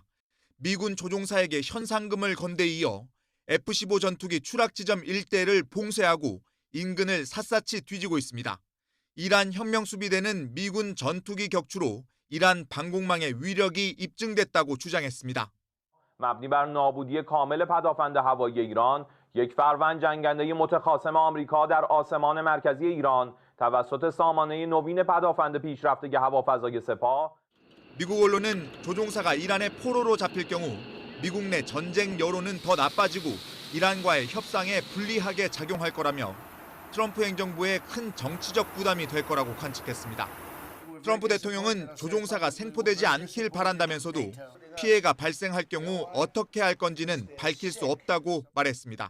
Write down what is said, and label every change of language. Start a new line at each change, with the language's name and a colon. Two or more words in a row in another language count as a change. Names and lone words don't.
Korean: 미군 조종사에게 현상금을 건 데 이어 F-15 전투기 추락 지점 일대를 봉쇄하고 인근을 샅샅이 뒤지고 있습니다. 이란 혁명수비대는 미군 전투기 격추로 이란 방공망의 위력이 입증됐다고 주장했습니다.
Persian: مبنی بر نابودی کامل پدافند هوایی ایران، یک فروند جنگنده متخاصم آمریکا در آسمان مرکزی ایران توسط سامانه نوین پدافند پیشرفته هوافضای سپاه.
Korean: 미국 언론은 조종사가 이란의 포로로 잡힐 경우 미국 내 전쟁 여론은 더 나빠지고 이란과의 협상에 불리하게 작용할 거라며 트럼프 행정부에 큰 정치적 부담이 될 거라고 관측했습니다. 트럼프 대통령은 조종사가 생포되지 않길 바란다면서도 피해가 발생할 경우 어떻게 할 건지는 밝힐 수 없다고 말했습니다.